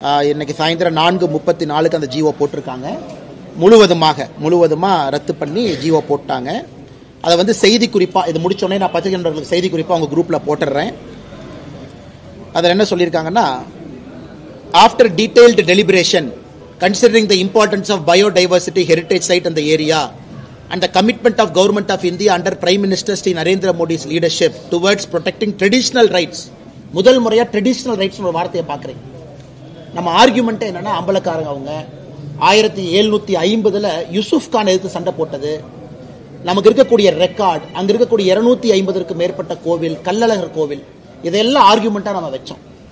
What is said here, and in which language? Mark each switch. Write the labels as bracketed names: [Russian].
[Tamil] இன்னைக்கு சாயந்தரம் 4:34 அந்த ஜிஓ போட்டிருக்காங்க. முழுவதுமாக ரத்து பண்ணி ஜிஓ போட்டாங்க. அதை வந்து செய்தி குறிப்பாக இது முடிச்சோடனே நான் பத்திரிகை நண்பர்களுக்கு செய்தி குறிப்பாக அவங்க குரூப்பில் போட்டுடுறேன். அதில் என்ன சொல்லியிருக்காங்கன்னா, after detailed deliberation [English] considering the importance of biodiversity heritage site in the area and the commitment of government of India under Prime Minister Shri Narendra Modi's leadership towards protecting traditional rights. [Tamil] முதல் முறையா traditional rights ஒரு வார்த்தையை பார்க்குறேன். நம்ம argument என்னன்னா, அம்பலக்காரங்க அவங்க 1750 யூசுப் கான் எதிர்த்து சண்டை போட்டது, நமக்கு இருக்கக்கூடிய ரெக்கார்ட், அங்க இருக்கக்கூடிய 250க்கும் மேற்பட்ட கோவில், கள்ளழகர் கோவில், இதெல்லாம் ஆர்கியூமெண்டா நம்ம வச்சோம்.